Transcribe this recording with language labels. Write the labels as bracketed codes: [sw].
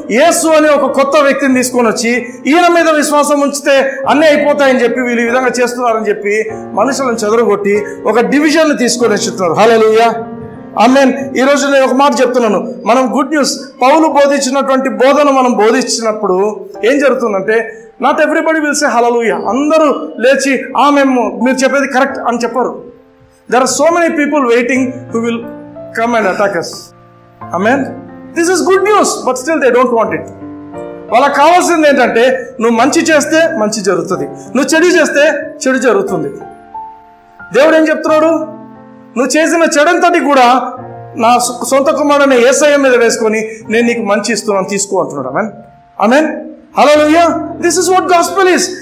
[te] యేసు అనే ఒక కొత్త వ్యక్తిని తీసుకొని వచ్చి ఈయన మీద విశ్వాసం ఉంచితే అన్నీ అయిపోతాయని చెప్పి వీళ్ళు ఈ విధంగా చేస్తున్నారని చెప్పి మనుషులను చెదరగొట్టి ఒక డివిజన్ తీసుకొని వచ్చుతున్నారు. హల్లెలూయా, ఆమేన్. ఈరోజు నేను ఒక మాట చెప్తున్నాను. మనం గుడ్ న్యూస్ పౌలు బోధించినటువంటి బోధన మనం బోధించినప్పుడు ఏం జరుగుతుందంటే [en] not everybody will say [te] హల్లెలూయా. అందరూ లేచి మేము మీరు చెప్పేది కరెక్ట్ అని చెప్పరు. [en] There are so many people waiting who will come and attack us. Amen. This is good news, but still they don't want it. [te] వాళ్ళకి కావాల్సింది ఏంటంటే నువ్వు మంచి చేస్తే మంచి జరుగుతుంది, నువ్వు చెడు చేస్తే చెడు జరుగుతుంది. దేవుడు ఏం చెప్తున్నాడు? నువ్వు చేసిన చెడంతటి కూడా నా సొంత కుమారుని యేసయ్య మీద వేసుకొని నేను నీకు మంచి ఇస్తున్నాను, తీసుకో అంటున్నాడు. [en] Amen, amen, hallelujah. This is what gospel is.